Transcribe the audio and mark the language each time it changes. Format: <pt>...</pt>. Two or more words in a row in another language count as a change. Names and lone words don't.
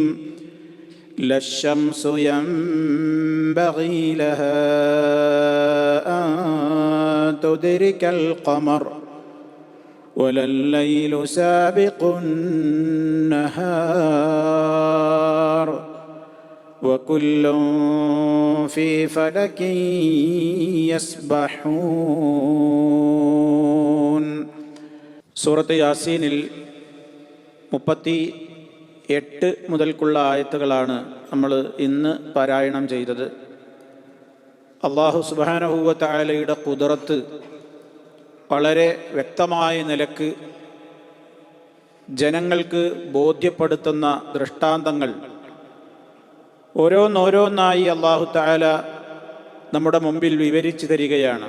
<ar>لا الشمس ينبغي لها أن تدرك القمر ولا الليل سابق النهار وكل في فلك يسبحون.</ar> <ml>സൂറത്ത് യാസീനിൽ 38 മുതൽക്കുള്ള ആയത്തുകളാണ് നമ്മൾ ഇന്ന് പാരായണം ചെയ്തത്. അല്ലാഹു</ml> <ar>سبحانه وتعالى</ar> <ml>ഖുദ്റത്ത് വളരെ വ്യക്തമായ നിലക്ക് ജനങ്ങൾക്ക് ബോധ്യപ്പെടുത്തുന്ന ദൃഷ്ടാന്തങ്ങൾ ഓരോന്നോരോന്നായി അല്ലാഹു തആല നമ്മുടെ മുമ്പിൽ വിവരിച്ചു തരികയാണ്.</ml>